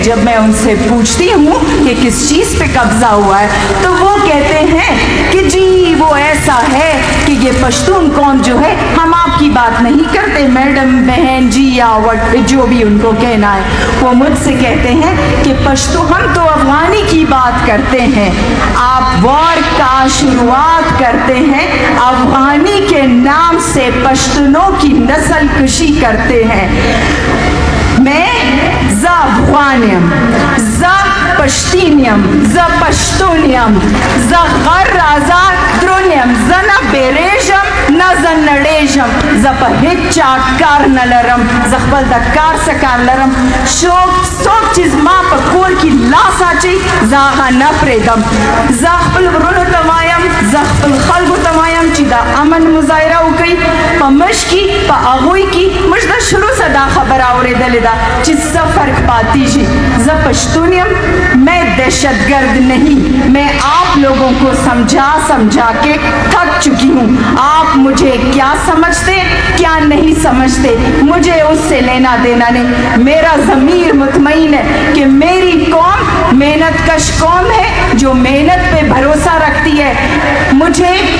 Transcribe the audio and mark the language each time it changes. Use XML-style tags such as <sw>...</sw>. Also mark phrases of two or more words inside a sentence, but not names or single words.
<ur>جب میں ان سے پوچھتی ہوں کہ کس چیز پہ قبضہ ہوا ہے تو وہ کہتے ہیں کہ جی وہ ایسا ہے کہ یہ پشتون قوم جو ہے، ہم آپ کی بات نہیں کرتے میڈم بہن جی یا جو بھی ان کو کہنا ہے. وہ مجھ سے کہتے ہیں کہ پشتو ہم تو افغانی کی بات کرتے ہیں، آپ وار کا شروعات کرتے ہیں، افغانی کے نام سے پشتونوں کی نسل کشی کرتے ہیں.</ur> <ps>میں زه افغان یم، زه پښتین یم، زه پښتون یم، زه غر آزاد ترون یم، زه نه بیریږم نه زه نړیږم. زه په هیڅ چا کار نه لرم، زه خپل د کار څه کار لرم. څوک چې زما په کور کې لاس اچوي زه هغه نه پرېږدم. زه خپل ورونو ته وایم، زه خپل خلکو ته وایم چې د امن مظاهره وکړي. په موږ کې په هغوی کې موږ د شروع څخه دا خبره اورېدلې ده چې صفر</ps> <ur>فرق پاتی جی ج پشتونیم میں دہشت گرد نہیں میں آپ لوگوں کو سمجھا سمجھا کے تھک چکی ہوں آپ مجھے کیا سمجھتے کیا نہیں سمجھتے مجھے اس سے لینا دینا نہیں میرا ضمیر مطمئن ہے کہ میری قوم محنت کش قوم ہے جو محنت پے بھروسہ رکھتی ہے مجھے</ur>